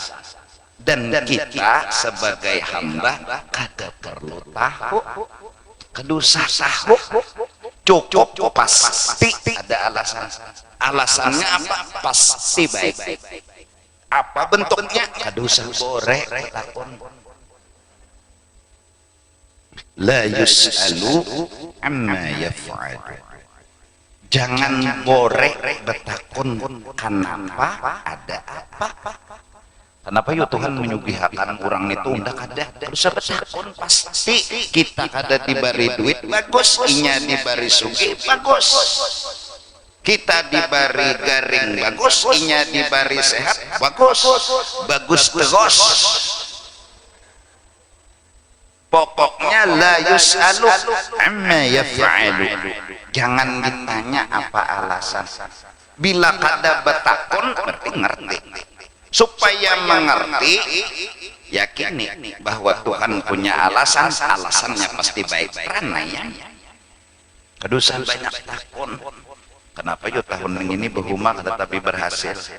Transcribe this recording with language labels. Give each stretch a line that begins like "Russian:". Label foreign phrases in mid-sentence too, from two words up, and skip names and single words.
Banjar: Dan kita sebagai hamba kada perlu tahu, kada usah tahu, cukup pasti ada alasan. Alasannya apa? Pasti baik. Apa bentuknya? Kada usah borek lakon.
Arabic: La yus'alu amma yaf'alu.
Banjar: Jangan borek betakun kenapa ada apa. Kenapa ya Tuhan menyugihakan orang itu undak ada terus betakun pasti kita kada diberi duit bagus, inya diberi sugih bagus, kita diberi garing bagus, inya diberi sehat bagus, bagus terus. Pokoknya
Arabic: la yus'alu amma yaf'alu.
Banjar: Jangan ditanya apa alasan. Bila kada betakun berarti ngerti. Supaya mengerti yakini bahwa Tuhan punya alasan, alasannya pasti baik. Karena ya kedusan banyak takun, kenapa yo tahun ini berhumah tetapi berhasil?